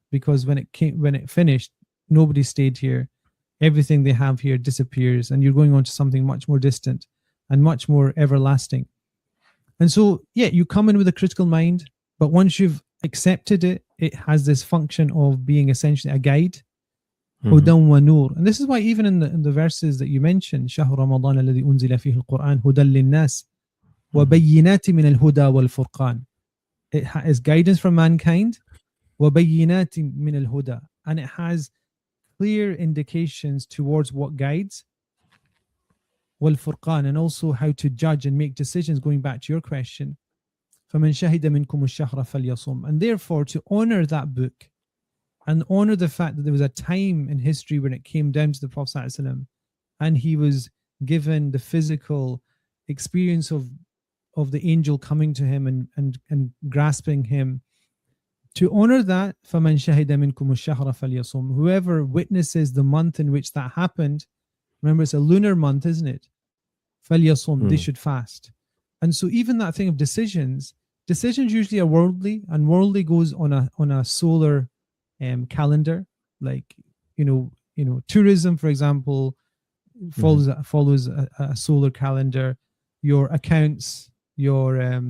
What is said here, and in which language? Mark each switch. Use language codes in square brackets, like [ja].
[en] Because when it finished, nobody stayed here. Everything they have here disappears, and you're going on to something much more distant and much more everlasting. And so, yeah, you come in with a critical mind, but once you've accepted it, it has this function of being essentially a guide. [ar] Hudan wa nur. [en] And this is why even in the verses that you mentioned, [ar] شهر رمضان الذي أنزل فيه القرآن هدى للناس وبينات من الهدى والفرقان. [en] It is guidance from mankind. [ar] وَبَيِّنَاتٍ مِنَ الْهُدَى. [en] And it has clear indications towards what guides. [ar] وَالْفُرْقَانِ. [en] And also how to judge and make decisions, going back to your question. [ar] فَمَنْ شَهِدَ مِنْكُمُ الشَّهْرَ فَلْيَصُمْ. [en] And therefore, to honor that book and honor the fact that there was a time in history when it came down to the Prophet ﷺ and he was given the physical experience of the angel coming to him and grasping him. To honor that, [ar] فَمَنْ شَهِدَ مِنْكُمُ الشَّهْرَ فَلْيَصُمْ. [en] Whoever witnesses the month in which that happened, remember it's a lunar month, isn't it? [ar] فَلْيَصُمْ. [en] They should fast. And so even that thing of decisions usually are worldly, and worldly goes on a solar calendar. Like, you know, tourism, for example, follows a solar calendar. Your accounts, your